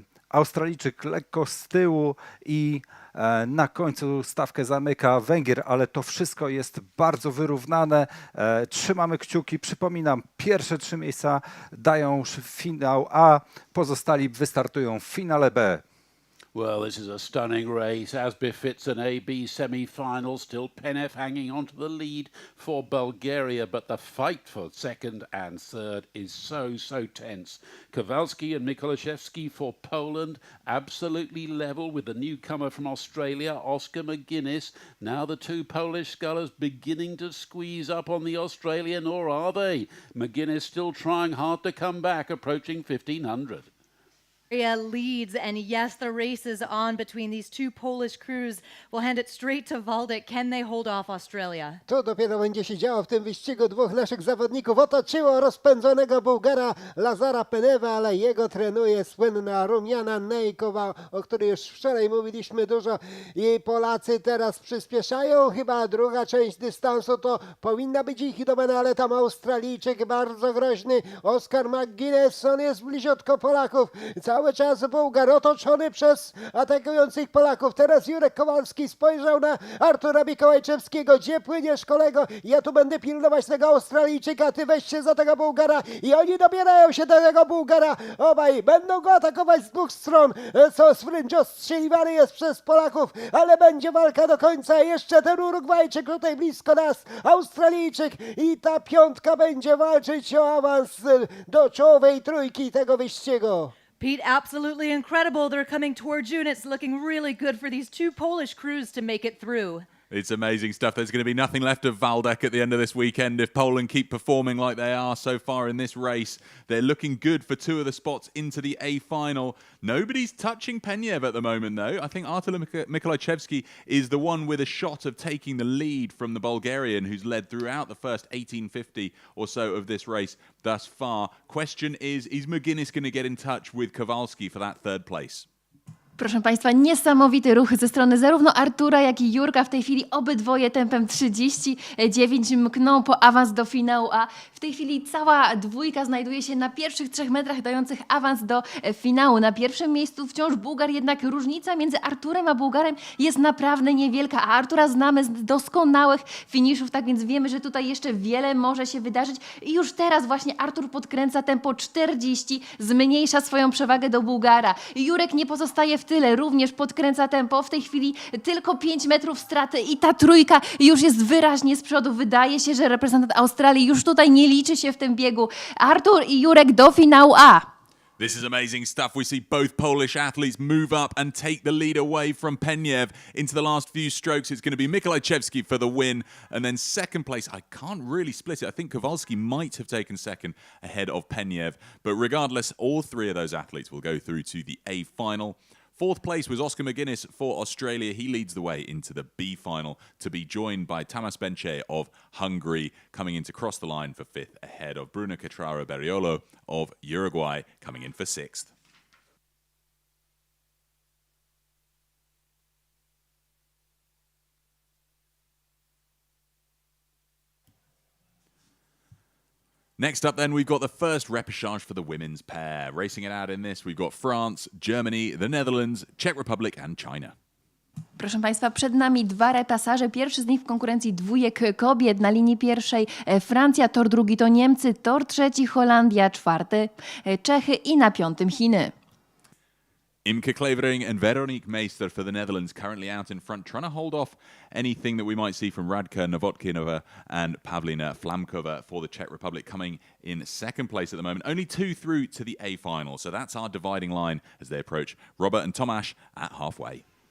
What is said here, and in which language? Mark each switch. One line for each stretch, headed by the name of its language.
Polish: Australijczyk lekko z tyłu i na końcu stawkę zamyka Węgier, ale to wszystko jest bardzo wyrównane. Trzymamy kciuki. Przypominam, pierwsze 3 miejsca dają finał A, pozostali wystartują w finale B.
English: Well, this is a stunning race, as befits an AB semi-final. Still Penev hanging on to the lead for Bulgaria, but the fight for second and third is so tense. Kowalski and Mikołajczewski for Poland, absolutely level with the newcomer from Australia, Oscar McGuinness. Now the two Polish scullers beginning to squeeze up on the Australian, or are they? McGuinness still trying hard to come back, approaching 1500. Leads, and yes, the race is on between these two Polish crews. We'll hand it straight to Waldek. Can they hold off Australia?
Polish: To dopiero będzie się działo w tym wyścigu. Dwóch naszych zawodników otoczyło rozpędzonego Bułgara Lazara Peneva, ale jego trenuje słynna Rumiana Nejkowa, o której już wczoraj mówiliśmy dużo. I Polacy teraz przyspieszają. Chyba druga część dystansu to powinna być ich domena, ale tam Australijczyk bardzo groźny, Oscar McGuinness, on jest bliziutko Polaków. Cały czas Bułgar otoczony przez atakujących Polaków. Teraz Jurek Kowalski spojrzał na Artura Mikołajczewskiego. Gdzie płyniesz, kolego? Ja tu będę pilnować tego Australijczyka, ty weź się za tego Bułgara. I oni dobierają się do tego Bułgara. Obaj będą go atakować z dwóch stron. Co spręcz ostrzeliwany jest przez Polaków, ale będzie walka do końca. Jeszcze ten Urugwajczyk tutaj blisko nas, Australijczyk, i ta piątka będzie walczyć o awans do czołowej trójki tego wyścigu.
English: Pete, absolutely incredible. They're coming towards you, and it's looking really good for these two Polish crews to make it through. It's amazing stuff. There's going to be nothing left of Waldek at the end of this weekend if Poland keep performing like they are so far in this race. They're looking good for 2 of the spots into the A final. Nobody's touching Penyev at the moment, though. I think Artur Mikołajczewski is the one with a shot of taking the lead from the Bulgarian, who's led throughout the first 1850 or so of this race thus far. Question is McGuinness going to get in touch with Kowalski for that third place?
Polish: Proszę Państwa, niesamowity ruch ze strony zarówno Artura, jak i Jurka. W tej chwili obydwoje tempem 39 mkną po awans do finału A. W tej chwili cała dwójka znajduje się na pierwszych 3 metrach dających awans do finału. Na pierwszym miejscu wciąż Bułgar, jednak różnica między Arturem a Bułgarem jest naprawdę niewielka. A Artura znamy z doskonałych finiszów, tak więc wiemy, że tutaj jeszcze wiele może się wydarzyć. I już teraz właśnie Artur podkręca tempo 40, zmniejsza swoją przewagę do Bułgara. Jurek nie pozostaje w tyle, również podkręca tempo. W tej chwili tylko 5 metrów straty i ta trójka już jest wyraźnie z przodu. Wydaje się, że reprezentant Australii już tutaj nie liczy się w tym biegu. Artur i Jurek do finału A.
English: This is amazing stuff. We see both Polish athletes move up and take the lead away from Penyev into the last few strokes. It's going to be Mikołajczewski for the win. And then second place, I can't really split it. I think Kowalski might have taken second ahead of Penyev. But regardless, all 3 of those athletes will go through to the A final. 4th place was Oscar McGuinness for Australia. He leads the way into the B final to be joined by Tamas Benche of Hungary, coming in to cross the line for 5th ahead of Bruno Catrara Beriolo of Uruguay, coming in for 6th. Next up then, we've got the first repercharge for the women's pair. Racing it out in this, we've got France, Germany, the Netherlands, Czech Republic and China.
Polish: Proszę Państwa, przed nami dwa repasaże. Pierwszy z nich w konkurencji dwójek kobiet. Na linii pierwszej Francja, tor drugi to Niemcy, tor trzeci Holandia, czwarty Czechy i na piątym Chiny.
English: Imke Clevering and Veronique Meester for the Netherlands currently out in front, trying to hold off anything that we might see from Radka Novotkinova and Pavlina Flamkova for the Czech Republic, coming in second place at the moment. Only 2 through to the A final, so that's our dividing line as they approach Robert and Tomasz at halfway.